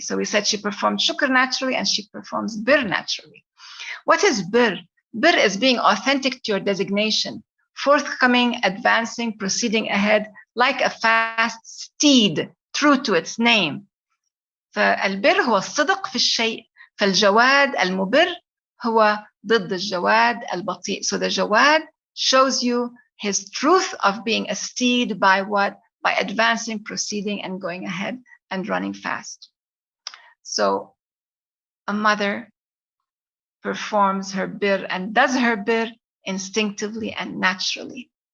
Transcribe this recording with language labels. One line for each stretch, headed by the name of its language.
English: So we said she performed shukr naturally and she performs bir naturally. What is bir? Bir is being authentic to your designation, forthcoming, advancing, proceeding ahead, like a fast steed, true to its name.
Arabic: فالبر هو الصدق في الشيء. فالجواد المبر هو ضد الجواد البطيء.
English: So the jawad shows you his truth of being a steed by what? By advancing, proceeding, and going ahead and running fast. So a mother performs her bir and does her bir instinctively and naturally.